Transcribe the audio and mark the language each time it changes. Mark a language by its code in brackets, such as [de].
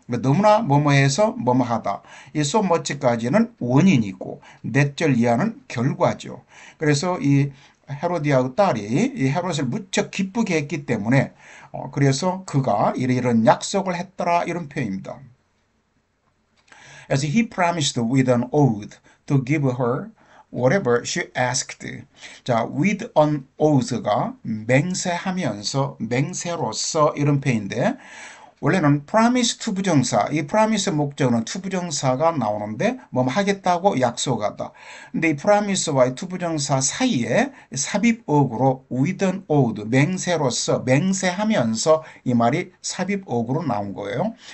[ko] 너무나 뭐뭐해서 뭐뭐하다. 이 [en] so much [ko] 까지는 원인이고 that절 이하는 결과죠. 그래서 이 헤로디아의 딸이 이 헤롯을 무척 기쁘게 했기 때문에 그래서 그가 이런 약속을 했더라 이런 표현입니다. [en] As he promised with an oath to give her whatever she asked. [ko] 자, [en] with an oath [ko] 가 맹세하면서, 맹세로서 이런 표현인데 원래는 promise to 부정사, 이 promise 목적은 to 부정사가 나오는데 뭐 하겠다고 약속하다. 근데 이 promise와 이 to 부정사 사이에 삽입어구로 with an oath, 맹세로서, 맹세하면서 이 말이 삽입어구로 나온 거예요.